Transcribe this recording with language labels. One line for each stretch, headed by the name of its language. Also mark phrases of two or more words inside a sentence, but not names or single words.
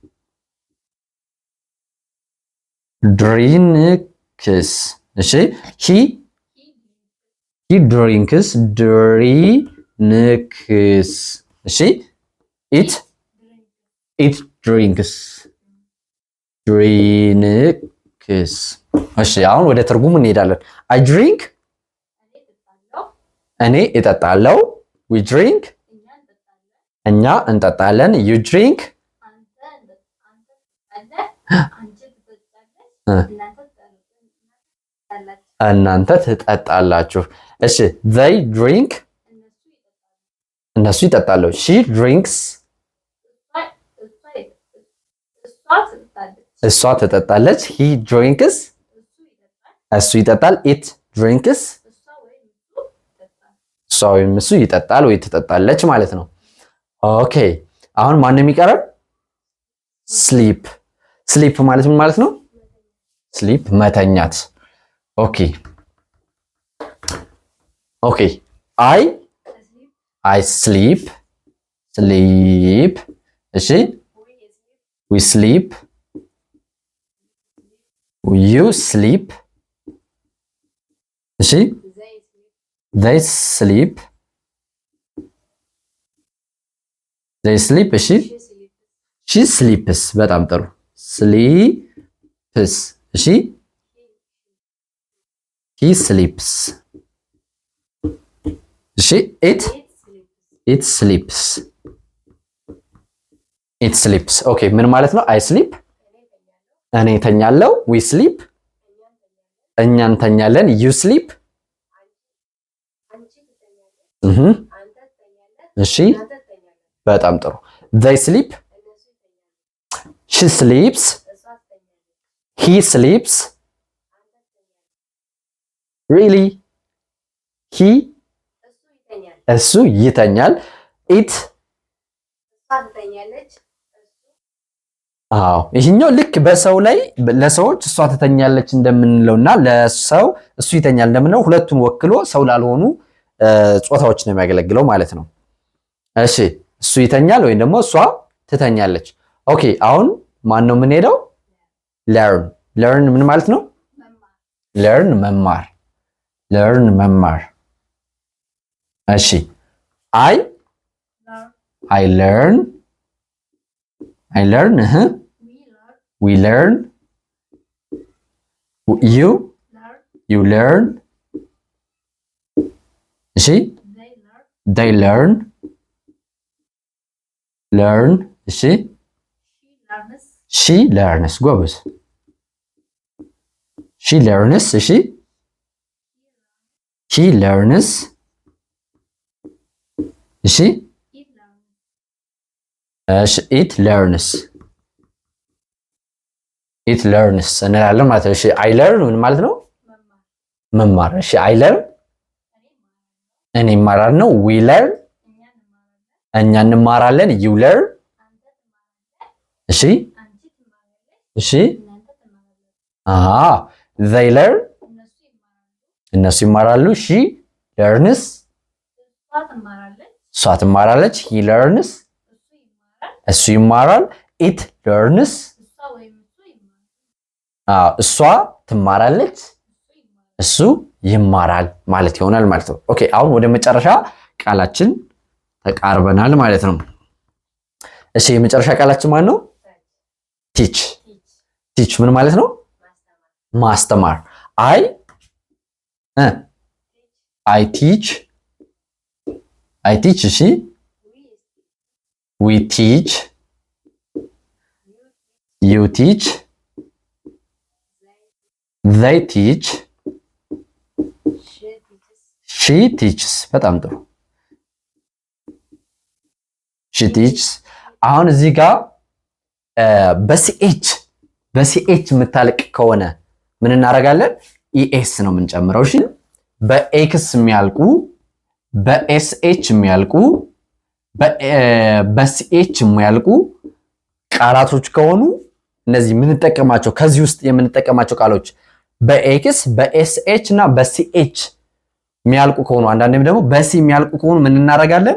Amharic: drinks እሺ
English: he drinks
Amharic: እሺ
English: it drinks
Amharic: እሺ አሁን ወደ ትርጉሙ እንሄዳለን።
English: I drink
Amharic: እኔ እጠጣለሁ።
English: we drink
Amharic: እኛ እንጠጣለን።
English: you drink
Amharic: እናንተ ትጠጣላችሁ። እሺ
English: they drink
Amharic: እነሱ ይጠጣሉ።
English: she drinks
Amharic: እሷ ትጠጣለች።
English: he drinks
Amharic: እሱ ይጠጣል።
English: it drinks
Amharic: እሷ ወይም እሱ ይጠጣል ወይ ትጠጣለች ማለት ነው። ኦኬ አሁን ማን ነው የሚቀረው? sleep ማለት ምን ማለት ነው?
English: sleep መተኛት። ኦኬ I sleep እሺ we sleep you sleep እሺ they sleep እሺ she sleeps
Amharic: በጣም ጥሩ
English: sleeps እሺ he sleeps እሺ it sleeps ኦኬ
Amharic: ምን ማለት ነው?
English: I sleep
Amharic: እኔ ተኛለሁ።
English: we sleep
Amharic: እኛ እንተኛለን።
English: you sleep
Amharic: እሺ በጣም ጥሩ
English: they sleep she sleeps he sleeps really he
Amharic: እሱ ይተኛል። it አዎ ይሄኛው ልክ በሰው ላይ ለሰዎች እሷ ትተኛለች እንደምንለውና ለሰው እሱ ይተኛል እንደምንለው ሁለቱን ወክሎ ሰው ላልሆኑ ጾታዎች ነው የሚያገለግለው ማለት ነው። እሺ እሱ ይተኛል ወይም ደግሞ እሷ ትተኛለች። ኦኬ አሁን ማን ነው የምንሄደው?
English: learn
Amharic: ምን ማለት ነው?
English: learn መማር learn መማር እሺ I learn we learn you learn እሺ they learn እሺ she learns ጎበዝ she learns እሺ he learns እሺ it learns
Amharic: እንላለን ማለት ነው። እሺ
English: I learn
Amharic: ምን ማለት ነው? መማር። እሺ
English: I learn
Amharic: እኔ እማራለሁ።
English: we learn
Amharic: እኛ እንማራለን።
English: you learn እሺ they learn
Amharic: እነሱ ይማራሉ።
English: she learns
Amharic: እሷ ትማራለች።
English: he learns
Amharic: እሱ ይማራል።
English: it learns
Amharic: እሷ ትማራለች እሱ ይማራል ማለት ይሆናል ማለት ነው። ኦኬ አሁን ወደ መጨረሻ ቃላችን ተቃርበናል ማለት ነው። እሺ የመጨረሻ ቃላችን ማን ነው? ቲች ምን ማለት ነው? ማስተማር።
English: I teach
Amharic: እሺ
English: we teach you teach they teach she teaches
Amharic: በጣም ጥሩ
English: she teaches
Amharic: አሁን እዚህ ጋር በሲኤች የምታልቅ ከሆነ ምን እናደርጋለን? ኢኤስ ነው የምንጨምረው። እሺ በኤክስ የሚያልቁ በኤስኤች የሚያልቁ በሲኤች የሚያልቁ ቃላቶች ከሆኑ እነዚህ የምንጠቀማቸው ከዚህ ውስጥ የምንጠቀማቸው ቃሎች በኤክስ በኤስኤች እና በሲኤች የሚያልቁ ከሆኑ አንዳንዴም ደግሞ በሲ የሚያልቁ ከሆኑ ምን እናደርጋለን?